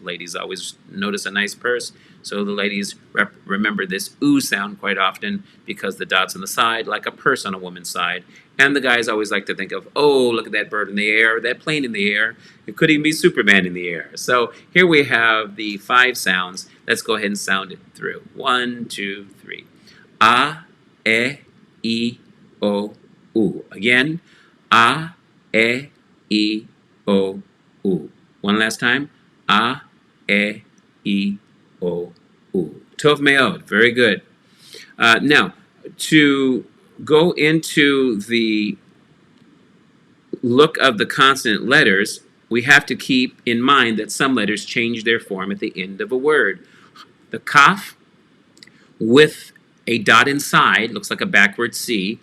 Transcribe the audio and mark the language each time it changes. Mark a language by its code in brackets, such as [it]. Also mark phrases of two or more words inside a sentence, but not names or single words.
[en] Ladies always notice a nice purse. So the ladies remember this ooh sound quite often because the dot's on the side, like a purse on a woman's side. And the guys always like to think of, oh, look at that bird in the air, that plane in the air. It could even be Superman in the air. So here we have the 5 sounds. Let's go ahead and sound it through. 1, 2, 3. A, E, O, U. Again, A, E, O, U. One last time. A, E, O, U. [he] טוב מאוד. [en] Very good. Now, to go into the look of the consonant letters, we have to keep in mind that some letters change their form at the end of a word. The kaf with a dot inside looks like a backward C.